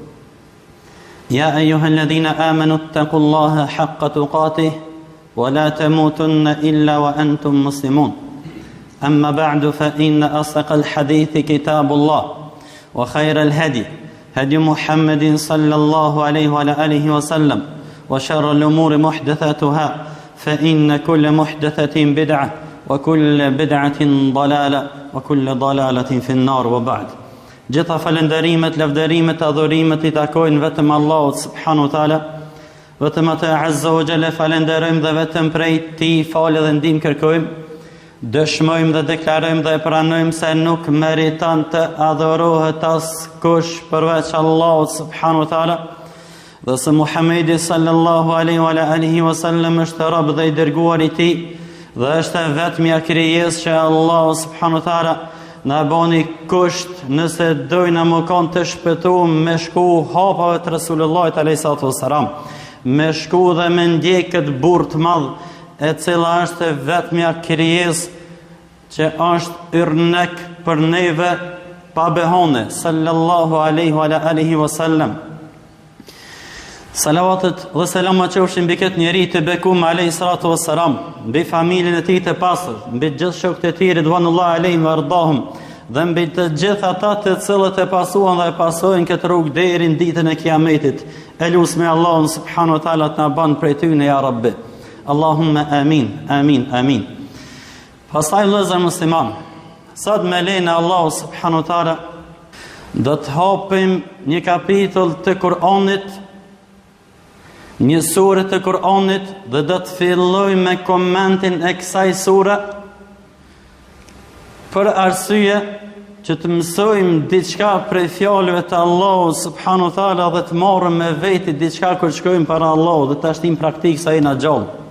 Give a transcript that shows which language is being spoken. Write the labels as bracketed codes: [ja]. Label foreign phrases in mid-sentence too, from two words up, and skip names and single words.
[ar] يا أيها الذين آمنوا اتقوا الله حق تقاته ولا تموتن إلا وأنتم مسلمون أما بعد فإن أصدق الحديث كتاب الله وخير الهدي هدي محمد صلى الله عليه وعلى آله وسلم وشر الأمور محدثاتها فإن كل محدثة بدعة وكل بدعة ضلالة وكل ضلالة في النار وبعد [sq] gjitha falenderimet, lavderimet, adhurimet I takojnë vetëm Allahut [ar] سبحانه وتعالى, [sq] vetëm atë [ar] عز وجل [sq] falenderojmë dhe vetëm prej Tij falë dhe ndihmë kërkojmë, dëshmojmë dhe deklarojmë dhe pranojmë se nuk meriton të adhurohet askush përveç Allahut [ar] سبحانه وتعالى, [sq] dhe se Muhamedi [ar] صلى الله عليه وعلى آله وسلم [sq] është rob dhe I dërguar I Tij, dhe është vetmja krijesë që Allahu [ar] سبحانه وتعالى [sq] na boni kusht nëse dojna më kanë të shpëtuar me shku hapave të Resulullahit [ar] عليه الصلاة والسلام, [sq] me shku dhe me ndjek këtë burr të madh e cila është vetmja krijesë që është yrnek për neve pa behone [ar] صلى الله عليه وعلى آله وسلم. [sq] Salavatet dhe selamat qofshin mbi këtë njeri të bekum [ar] عليه الصلاة والسلام, [sq] mbi familjen e tij të pastër, mbi gjithë shokët e tij [ar] رضوان الله عليهم وأرضاهم, [sq] dhe mbi të gjithë ata të cilët e pasuan dhe e pasojnë këtë rrugë deri në ditën e Kiametit. Elusme Allahun [ar] سبحانه وتعالى [sq] të na bën prej tyre [ar] يا رب. اللهم آمين آمين آمين. [sq] Pastaj vëllezër musliman, sot me lejen e Allahut [ar] سبحانه وتعالى [sq] do të hapim një kapitull të Kur'anit, një sure të Kur'anit, dhe do të filloj me komentin e kësaj sure për arsye që të mësojmë diçka prej fjalëve të Allahut [ar] سبحانه وتعالى [sq] dhe të marrim me veti diçka kur shkojmë para Allahut dhe ta shtim praktik sa jena gjallë.